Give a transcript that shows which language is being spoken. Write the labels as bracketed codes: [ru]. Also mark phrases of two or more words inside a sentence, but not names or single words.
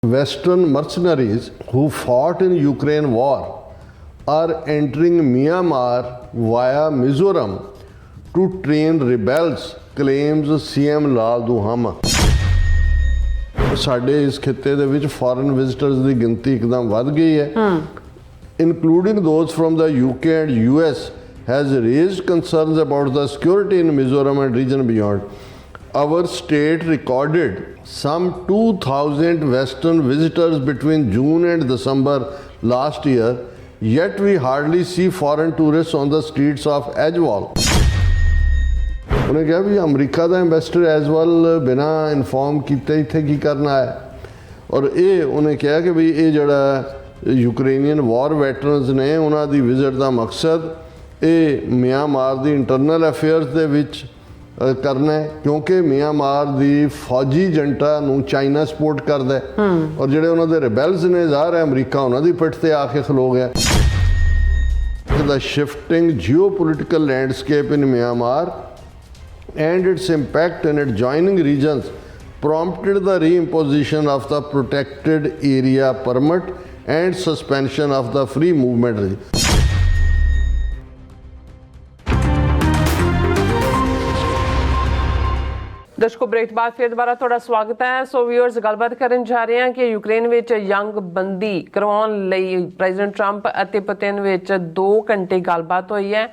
[en] Western mercenaries who fought in Ukraine war are entering Myanmar via Mizoram to train rebels, claims CM Lal Duhama। [pa] ਸਾਡੇ ਇਸ ਖਿੱਤੇ ਦੇ ਵਿੱਚ [en] foreign visitors [pa] ਦੀ ਗਿਣਤੀ ਇੱਕਦਮ ਵੱਧ ਗਈ ਹੈ, [en] including those from the UK and US, has raised concerns about the security in Mizoram and region beyond. Our state recorded some 2,000 Western visitors between June and December last year, yet we hardly see foreign tourists on the streets of Ajwal. [pa] ਉਹਨੇ ਕਿਹਾ ਵੀ ਅਮਰੀਕਾ ਦਾ ਐਂਬੈਸਡਰ ਐਜਵਲ ਬਿਨਾਂ ਇਨਫੋਰਮ ਕੀਤੇ ਇੱਥੇ ਕੀ ਕਰਨਾ ਹੈ। ਔਰ ਇਹ ਉਹਨੇ ਕਿਹਾ ਕਿ ਵੀ ਇਹ ਜਿਹੜਾ [en] Ukrainian war veterans [pa] ਨੇ ਉਹਨਾਂ ਦੀ ਵਿਜ਼ਿਟ ਦਾ ਮਕਸਦ ਇਹ ਮਿਆਂਮਾਰ ਦੀ [en] internal affairs [pa] ਦੇ ਵਿੱਚ ਕਰਨਾ ਹੈ, ਕਿਉਂਕਿ ਮਿਆਂਮਾਰ ਦੀ ਫੌਜੀ ਏਜੰਟਾਂ ਨੂੰ ਚਾਈਨਾ ਸਪੋਰਟ ਕਰਦਾ ਹੈ ਔਰ ਜਿਹੜੇ ਉਹਨਾਂ ਦੇ ਰਿਬੈਲਸ ਨੇ ਜ਼ਾਹਰ ਹੈ ਅਮਰੀਕਾ ਉਹਨਾਂ ਦੀ ਪਿੱਠ ਤੇ ਆ ਕੇ ਖਲੋ ਗਿਆ। [en] The shifting geopolitical landscape in Myanmar and its impact in adjoining regions prompted the reimposition of the protected area permit and suspension of the free movement। [pa] ਦਰਸ਼ਕੋ ਬ੍ਰੇਕ ਤੋਂ ਬਾਅਦ ਫਿਰ ਦੁਬਾਰਾ ਤੁਹਾਡਾ ਸਵਾਗਤ ਹੈ। [en] so viewers, [pa] ਗੱਲਬਾਤ ਕਰਨ ਜਾ ਰਹੇ ਹਾਂ ਕਿ ਯੂਕਰੇਨ ਵਿੱਚ ਜੰਗ ਬੰਦੀ ਕਰਵਾਉਣ ਲਈ ਪ੍ਰੈਜ਼ੀਡੈਂਟ ਟਰੰਪ ਅਤੇ ਪੁਤਿਨ ਵਿੱਚ 2 ਘੰਟੇ ਗੱਲਬਾਤ ਹੋਈ ਹੈ।